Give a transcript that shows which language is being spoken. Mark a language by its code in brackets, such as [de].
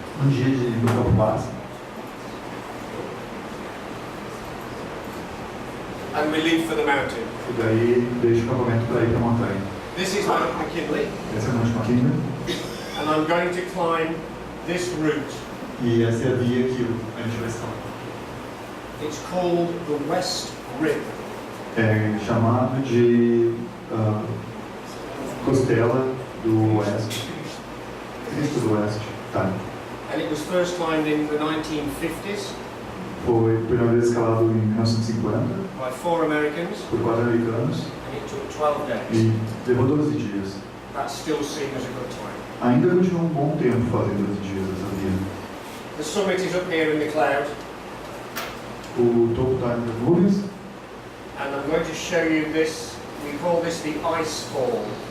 [pt] Dia no campo base. [en] and we leave for the mountain. [pt] E daí deixa o acampamento para ir para a montanha. [en] This is Mount McKinley, [pt] Essa é a Monte McKinley. [en] and I'm going to climb this route. [pt] E essa é a via que a gente vai escalar. [en] It's called the West Rib. [pt] É chamado de Costela do Oeste. Cristo do Oeste. Tá. [en] And it was first climbed in the 1950s [pt] Foi a primeira vez escalado em 1950 [en] by 4 Americans, [pt] por 4 americanos [en] and it took 12 days. [pt] e levou 12 dias. [en] That's still seen as a good time. [pt] Ainda continuou um bom tempo fazendo 12 dias essa via. [en] The summit is up here in the cloud, [pt] O topo está nas nuvens. [en] and I'm going to show you this. We call this the ice fall.